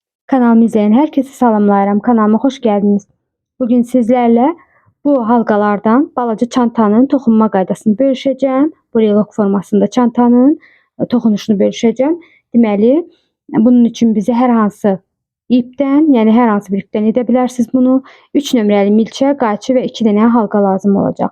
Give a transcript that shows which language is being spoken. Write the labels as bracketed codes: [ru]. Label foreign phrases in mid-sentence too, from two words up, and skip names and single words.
[tr] Kanalımı izleyen herkese salamlayıram. Kanalıma hoş geldiniz. [az] Bugün sizlerle bu halqalardan balaca çantanın toxunma qaydasını bölüşəcəm. Brelok formasında çantanın toxunuşunu bölüşəcəm. Deməli, bunun üçün bizi hər hansı ipdən, yəni hər hansı bir ipdən edə bilərsiniz bunu. 3 nömrəli milçə, qayçı və 2 dənə halqa lazım olacaq.